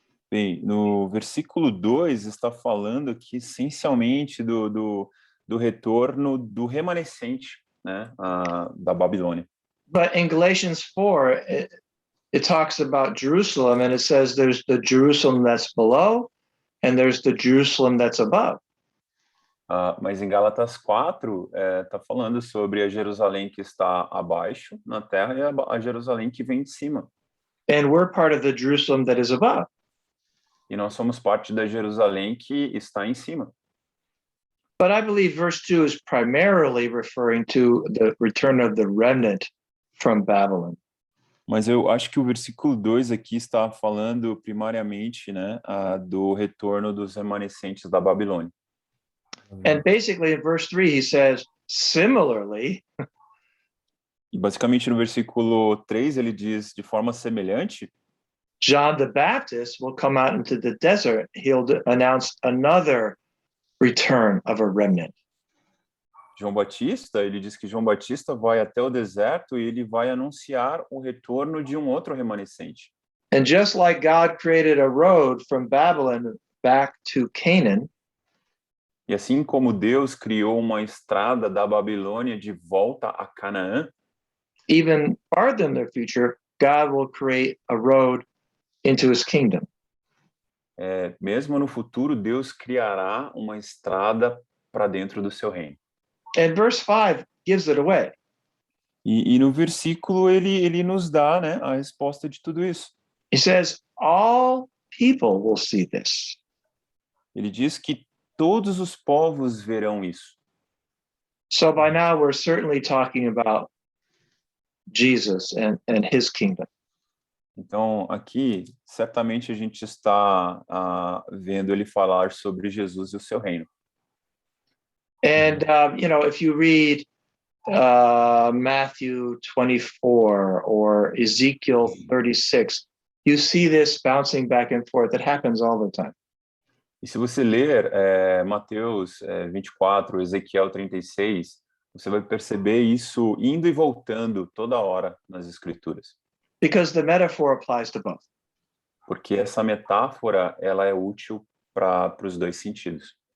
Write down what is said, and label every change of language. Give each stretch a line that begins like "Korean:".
Portuguese: Bem, no versículo 2 está falando aqui essencialmente do retorno do remanescente, né, da Babilônia.
English: But in Galatians 4, it talks about Jerusalem, and it says there's the Jerusalem that's below and there's the Jerusalem that's above.
Portuguese: Mas em Gálatas 4 está falando sobre a Jerusalém que está abaixo na terra e a Jerusalém que vem de cima.
English: And we're part of the Jerusalem that is above.
Portuguese: E nós somos parte da Jerusalém que está em cima.
English: But I believe verse 2 is primarily referring to the return of the remnant from Babylon.
Portuguese: Mas eu acho que o versículo 2 aqui está falando primariamente, né, do retorno dos remanescentes da Babilônia.
English: And basically in verse 3, he says, similarly,
Portuguese: E basicamente no versículo 3 ele diz de forma semelhante,
English: John the Baptist will come out into the desert. He'll announce another return of a remnant.
Portuguese: João Batista, ele diz que João Batista vai até o deserto e ele vai anunciar o retorno de um outro remanescente.
English: And just like God created a road from Babylon back to Canaan,
Portuguese: E assim como Deus criou uma estrada da Babilônia de volta a Canaã,
English: even farther in the future, God will create a road into his kingdom.
Portuguese: mesmo no futuro, Deus criará uma estrada para dentro do seu reino.
English: And verse 5 gives it away.
Portuguese: E no versículo ele nos dá, né, a resposta de tudo isso.
English: He says, all people will see this.
Portuguese: Ele diz que todos os povos verão isso.
English: So by now, we're certainly talking about Jesus and his kingdom.
Portuguese: Então, aqui, certamente a gente está vendo ele falar sobre Jesus e o seu reino.
English: And, if you read Matthew 24 or Ezekiel 36, you see this bouncing back and forth. It happens all the time.
Portuguese: E se você ler Mateus 24, Ezequiel 36, você vai perceber isso indo e voltando toda hora nas Escrituras.
English: Because the metaphor applies to both.
Portuguese: Porque essa metáfora, ela é útil para os dois sentidos.